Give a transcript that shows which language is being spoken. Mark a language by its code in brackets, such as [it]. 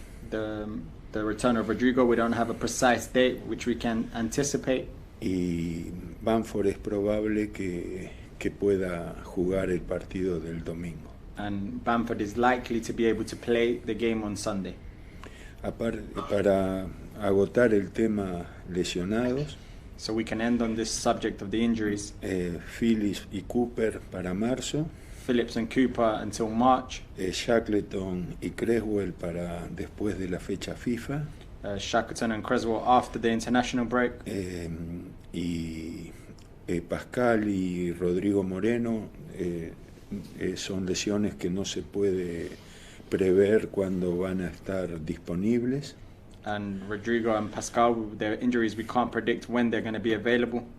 [en] The return of Rodrigo, we don't have a precise date which we can anticipate. [es] Y Bamford es probable que pueda jugar el partido del domingo. [en] And Bamford is likely to be able to play the game on Sunday. [es] Aparte, para agotar el tema lesionados, [en] So we can end on this subject of the injuries. [es] Phillips y Cooper para marzo, [en] Phillips and Cooper until March. [es] Shackleton y Creswell para después de la fecha FIFA. [en] Shackleton and Creswell after the international break. [es] Y Pascal y Rodrigo Moreno son lesiones que no se puede prever cuándo van a estar disponibles. [en] And Rodrigo and Pascal, their injuries, we can't predict when they're going to be available.